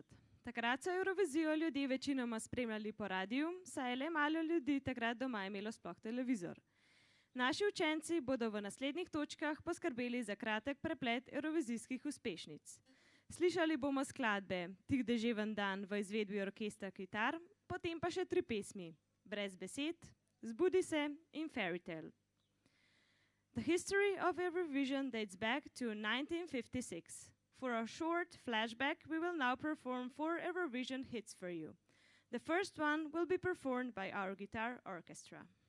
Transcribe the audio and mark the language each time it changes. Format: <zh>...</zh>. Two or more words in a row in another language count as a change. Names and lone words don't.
<sl>Takrat so Evrovizijo ljudje večinoma spremljali po radiju, saj je le malo ljudi takrat doma imelo sploh televizor. Naši učenci bodo v naslednjih točkah poskrbeli za kratek preplet evrovizijskih uspešnic. Slišali bomo skladbe Tih deževen dan v izvedbi orkestra Kitar, potem pa še 3 pesmi, Brez besed, Zbudi se in Fairy Tale.</sl> <en>The history of Eurovision dates back to 1956. For a short flashback, we will now perform 4 Eurovision hits for you. The first one will be performed by our guitar orchestra.</en>